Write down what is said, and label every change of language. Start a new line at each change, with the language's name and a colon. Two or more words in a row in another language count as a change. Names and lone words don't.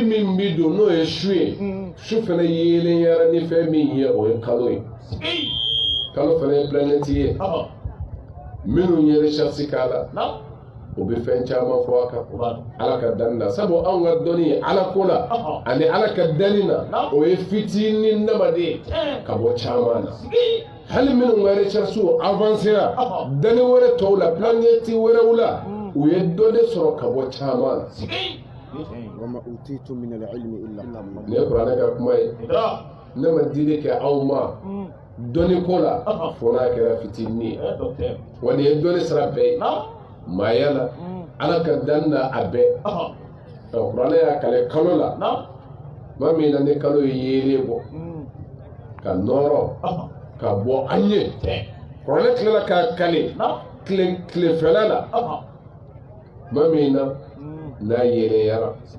Bambara: min bi don n'o ye su ye su fana yeelen yara ni fɛn min ye o ye kalo ye kalo fana ye planète ye minnu ye recherche k'a la o bɛ fɛn caman fɔ a kan ala ka danni na sabu anw ka dɔnni ala ko la ani ala ka danni na o ye fitinin namaden ka bɔ caman na hali minnu ka
French: recherche avancera
Bambara: danni wɛrɛ tɔw la planète wɛrɛw la u ye dɔ de sɔrɔ ka bɔ caman na
Arabic: وما أوتيتم من العلم إلا قليلا.
Bambara: ne kuranɛ ka kuma ye ne ma dili kɛ aw ma dɔnni ko la fo n'a kɛra fitinin ye wa nin ye dɔnni sira bɛɛ ye maaya la ala ka danni na a bɛɛ kuranɛ y'a kale kalo la ma min na ni kalo ye yeelen bɔ ka nɔrɔ ka bɔ an ye kuranɛ tilala k'a kale tilefɛla la ma min na n'a yeeleyara